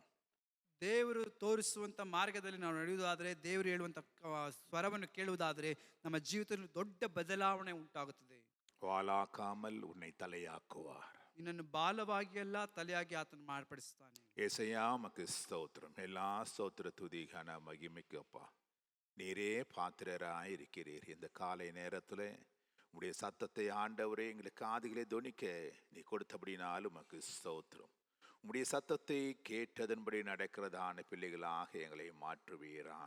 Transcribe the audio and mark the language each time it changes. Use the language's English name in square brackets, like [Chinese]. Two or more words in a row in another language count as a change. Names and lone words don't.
[Kannada] ದೇವರು ತೋರಿಸುವಂತ ಮಾರ್ಗದಲ್ಲಿ ನಾವು ನಡೆಯುವುದಾದರೆ, ದೇವರು ಹೇಳುವಂತ ಸ್ವರವನ್ನು ಕೇಳುವುದಾದರೆ ನಮ್ಮ ಜೀವಿತದಲ್ಲಿ ದೊಡ್ಡ ಬದಲಾವಣೆ ಉಂಟಾಗುತ್ತದೆ. [Tamil] வாலாக்காமல் உன்னை தலையாக்குவார். [Kannada] ನಿನ್ನನ್ನು ಬಾಲವಾಗಿ ಅಲ್ಲ, ತಲೆಯಾಗಿ ಆತನು ಮಾರ್ಪಡಿಸುತ್ತಾನೆ. [Tamil] ஏசையா மக்கு ஸ்தோத்திரம். எல்லா ஸ்தோத்திர துதி கன மகிமைக்கப்பா. நீரே பாத்திரராய் இருக்கிறீர். இந்த காலை நேரத்தில் உடைய சத்தத்தை ஆண்டவரே எங்களுக்கு காதுகளே தொனிக்க நீ கொடுத்தபடினாலும் உமக்கு ஸ்தோத்திரம். உடைய சத்தத்தை கேட்டதன்படி நடக்கிறதான பிள்ளைகளாக எங்களை மாற்றுவீராக.